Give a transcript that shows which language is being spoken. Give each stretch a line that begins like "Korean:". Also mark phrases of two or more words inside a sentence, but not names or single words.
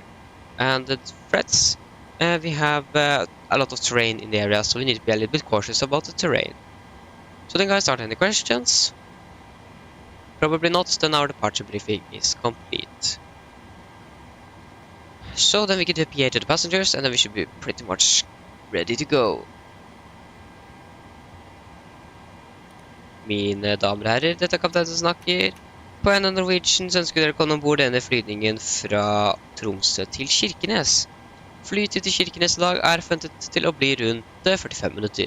English: And the threats, we have a lot of terrain in the area, so we need to be a little bit cautious about the terrain. So then, guys, are there any questions? Probably not, then our departure briefing is complete. So then we can do a PA to the passengers, and then we should be pretty much ready to go.
Norwegian: Mine damer og herrer, dette er kapteinen som snakker. På en av Norwegian så ønsker dere å komme ombord denne flygningen fra Tromsø til Kirkenes. Flytid til Kirkenes i dag er forventet til å bli rundt 45 minutter.